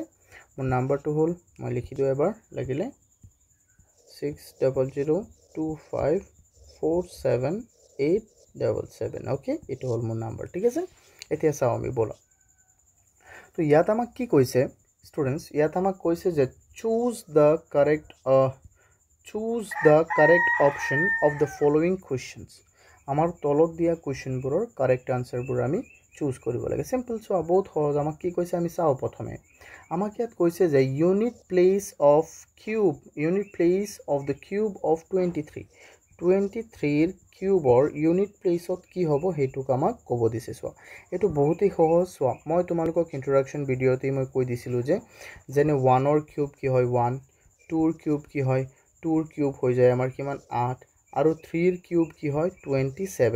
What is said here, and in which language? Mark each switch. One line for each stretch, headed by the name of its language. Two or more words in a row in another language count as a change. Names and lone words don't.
Assamese: মোৰ নাম্বাৰটো হ'ল, মই লিখি দিও এবাৰ লাগিলে 6002547877। ওকে, এটো হ'ল মোৰ নাম্বাৰ, ঠিক আছে? এতিয়া চাও আমি বলা। তো ইয়াত আমাক কি কৈছে স্টুডেন্টস? ইয়াত আমাক কৈছে যে
English: choose the correct option of the following questions.
Assamese: আমাৰ তলত দিয়া কোৱেশ্চনবোৰৰ
English: correct answerবোৰ
Assamese: আমি চুজ কৰিব লাগে। সিম্পল, সো বহুত সহজ। আমাক কি কৈছে আমি চাও। প্ৰথমে আমাক ইয়াত কৈছে যে
English: unit place of the cube of 23
Assamese: ৰ
English: cubeৰ unit placeত
Assamese: কি হ'ব হেতুক আমাক ক'ব দিছে। সো এটো বহুতই সহজ। সো মই তোমালোকক
English: introduction videoতে
Assamese: মই কৈ দিছিলো যে যেনে 1 ৰ কিউব কি হয় 1, 2 ৰ কিউব কি হয় 2 ৰ কিউব হৈ যায় আমাৰ কিমান 8, আৰু 3 ৰ কিউব কি হয় 27।